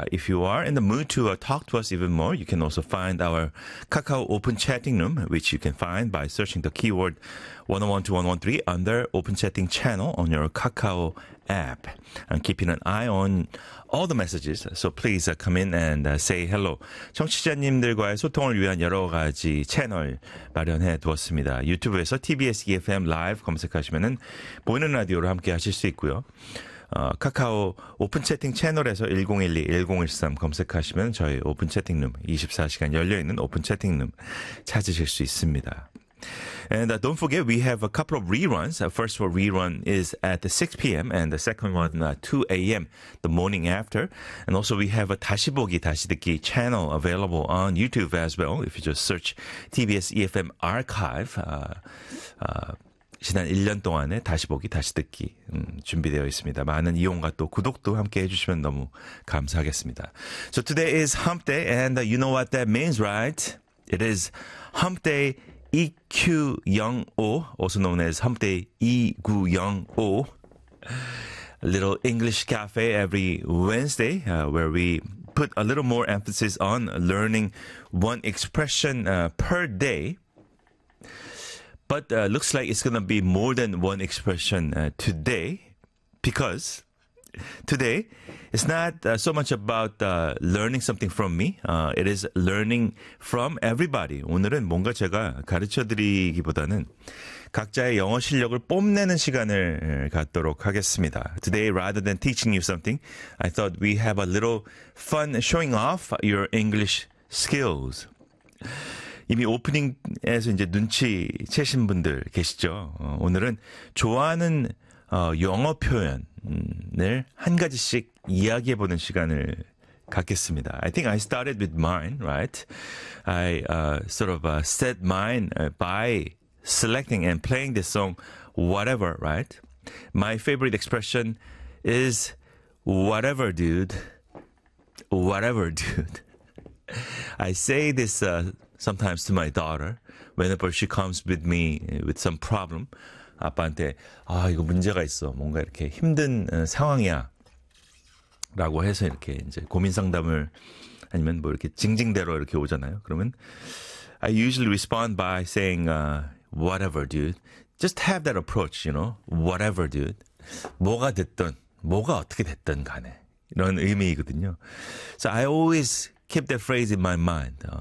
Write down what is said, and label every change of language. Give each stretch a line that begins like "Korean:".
English: If you are in the mood to talk to us even more, you can also find our Kakao Open Chatting Room, which you can find by searching the keyword 101.2 and 101.3 under Open Chatting Channel on your Kakao app. I'm keeping an eye on all the messages, so please come in and say hello.
Korean: 청취자님들과의 소통을 위한 여러 가지 채널 마련해 두었습니다. 유튜브에서 TBS EFM Live 검색하시면은 보이는 라디오로 함께 하실 수 있고요. 카카오 오픈 채팅 채널에서 1012-1013 검색하시면 저희 오픈 채팅룸, 24시간 열려있는 오픈 채팅룸 찾으실 수 있습니다.
English: And don't forget, we have a couple of reruns. First of all, rerun is at 6 p.m. and the second one, 2 a.m., the morning after. And also, we have a
Korean: 다시 보기, 다시 듣기
English: channel available on YouTube as well. If you just search TBS EFM Archive,
Korean: 지난 1년 동안의 다시 보기, 다시 듣기 준비되어 있습니다. 많은 이용과 또 구독도 함께 해주시면 너무 감사하겠습니다.
English: So today is hump day, and you know what that means, right? It is hump day EQ05, also known as hump day E905. A little English cafe every Wednesday, where we put a little more emphasis on learning one expression per day. But looks like it's going to be more than one expression today, because today it's not so much about learning something from me. It is learning from everybody.
Korean: 오늘은 뭔가 제가 가르쳐드리기보다는 각자의 영어 실력을 뽐내는 시간을 갖도록 하겠습니다.
English: Today, rather than teaching you something, I thought we have a little fun showing off your English skills.
Korean: 이미 오프닝에서 이제 눈치 채신 분들 계시죠? 오늘은 좋아하는 영어 표현을 한 가지씩 이야기해보는 시간을 갖겠습니다.
English: I think I started with mine, right? I sort of set mine by selecting and playing this song, whatever, right? My favorite expression is whatever, dude. Whatever, dude. I say this sometimes to my daughter, whenever she comes with me with some problem.
Korean: 아빠한테, 아, 이거 문제가 있어. 뭔가 이렇게 힘든 상황이야. 라고 해서 이렇게 이제 고민 상담을 아니면 뭐 이렇게 징징대로 이렇게 오잖아요. 그러면
English: I usually respond by saying, whatever, dude. Just have that approach, you know. Whatever, dude.
Korean: 뭐가 됐든, 뭐가 어떻게 됐든 간에. 이런 의미이거든요.
English: So I always keep that phrase in my mind.